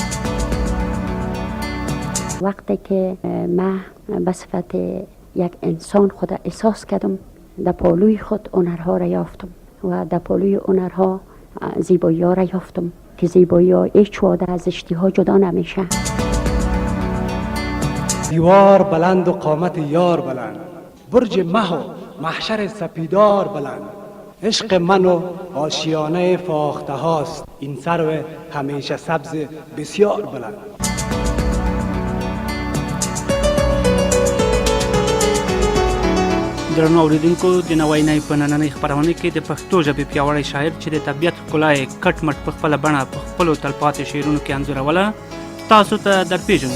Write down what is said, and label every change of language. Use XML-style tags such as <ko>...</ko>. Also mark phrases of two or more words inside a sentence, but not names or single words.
<fa>وقتی که من به صفت یک انسان خود احساس کردم، در پالوی خود هنرها را یافتم و در پالوی هنرها زیبایی ها را یافتم که زیبایی ها هیچ وقت از اشتها جدا نمیشه. دیوار بلند و قامت یار بلند، برج مه و محشر سپیدار بلند، عشق من و آشیانه فاخته هاست، این سرو همیشه سبز بسیار بلند.</fa> <ps>درنو اوریدونکو د نوای نای په نننۍ خپرونه کې د پښتو ژبې پیاوړی شاعر چې د طبیعت ښکلا یې کټ مټ په خپله بڼه په خپلو تلپاتې شعرونو کې انځوروله تاسو ته درپېژنو.</ps>